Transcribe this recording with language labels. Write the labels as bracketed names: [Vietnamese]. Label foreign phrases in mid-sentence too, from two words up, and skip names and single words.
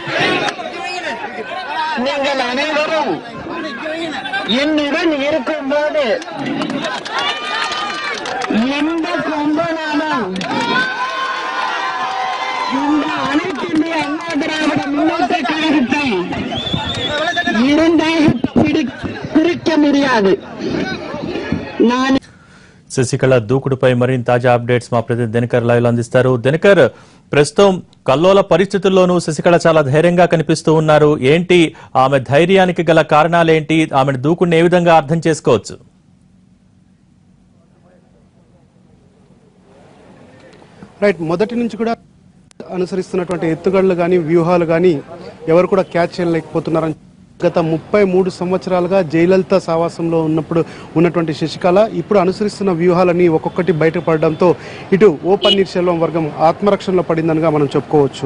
[Tamil] நீங்கள் அனைவரும் என்னுடன் இருக்கும்போது எந்த கொம்பனாலும் இந்த அனைத்து இந்திய அண்ணா திராவிட முன்னேற்ற கழகத்தை இரண்டாக பிரிக்க முடியாது. நான் [Telugu] శశికళ దూకుడుపై మరిన్ని తాజా అప్డేట్స్ మా ప్రతినిధి దినకర్ లైవ్ లో అందిస్తారు. దినకర్, ప్రస్తుతం కల్లోల పరిస్థితుల్లోనూ శశికళ చాలా ధైర్యంగా కనిపిస్తూ ఉన్నారు. ఏంటి ఆమె ధైర్యానికి గల కారణాలేంటి? ఆమె దూకుడిని ఏ విధంగా అర్థం చేసుకోవచ్చు? రైట్, మొదటి నుంచి కూడా అనుసరిస్తున్నటువంటి ఎత్తుగడలు కానీ వ్యూహాలు కానీ ఎవరు కూడా క్యాచ్ చేయలేకపోతున్నారని గత 33 సంవత్సరాలుగా జయలలిత సావాసంలో ఉన్నటువంటి శశికళ ఇప్పుడు అనుసరిస్తున్న వ్యూహాలన్నీ ఒక్కొక్కటి బయటపడడంతో ఇటు ఓ పన్నీర్ సెల్వం వర్గం ఆత్మరక్షణలో పడిందనగా మనం చెప్పుకోవచ్చు.